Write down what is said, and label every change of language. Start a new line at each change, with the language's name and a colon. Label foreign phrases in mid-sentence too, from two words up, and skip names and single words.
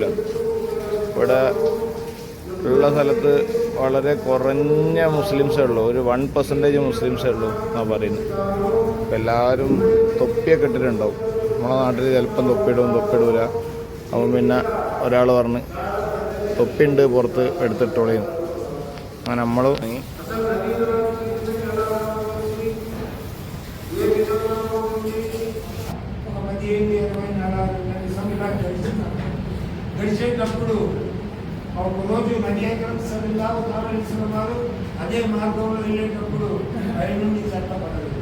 Malayalam: ഇവിടെ ഉള്ള സ്ഥലത്ത് വളരെ കുറഞ്ഞ മുസ്ലിംസേ ഉള്ളൂ, ഒരു 1% മുസ്ലിംസേ ഉള്ളൂ എന്നാണ് പറയുന്നത്. അപ്പം എല്ലാവരും തൊപ്പിയൊക്കെ ഇട്ടിട്ടുണ്ടാവും. നമ്മളെ നാട്ടിൽ ചിലപ്പം തൊപ്പിടൂല. അപ്പം പിന്നെ ഒരാൾ പറഞ്ഞ് തൊപ്പിയുണ്ട് പുറത്ത് എടുത്തിട്ടോളേന്ന്. അങ്ങനെ നമ്മൾ
Telugu: గడిచేటప్పుడు ఒకరోజు నడియాకరం
Arabic: صلى الله عليه وسلم
Telugu: వారు అదే మార్గంలో వెళ్ళేటప్పుడు పై నుండి చెత్త పడలేదు.